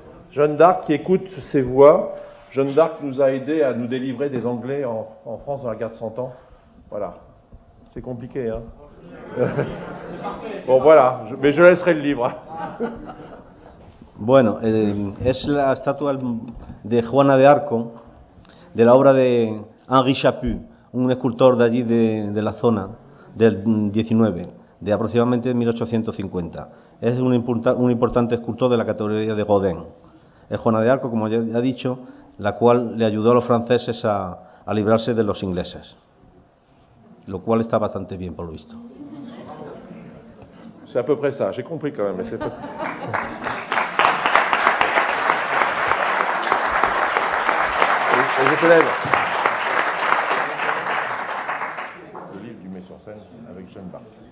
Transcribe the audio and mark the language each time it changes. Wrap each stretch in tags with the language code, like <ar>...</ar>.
<fr>Jeanne d'Arc qui écoute ses voix. Jeanne d'Arc nous a aidés à nous délivrer des Anglais en France dans la guerre de 100 ans. Voilà. C'est compliqué, hein. Bon, voilà. Mais je laisserai le livre.</fr> <es>Bueno, es la estatua de Juana de Arco, de la obra de Henri Chaput, un escultor de allí de la zona del 19, de aproximadamente 1850. Es un importante escultor de la categoría de Rodin. Es Juana de Arco, como ya ha dicho, la cual le ayudó a los franceses a librarse de los ingleses, lo cual está bastante bien por lo visto.</es> <fr>C'est à peu près ça, j'ai compris quand même. Mais c'est pas... Et je te lève. Le livre du met sur scène avec Jeanne d'Arc.</fr>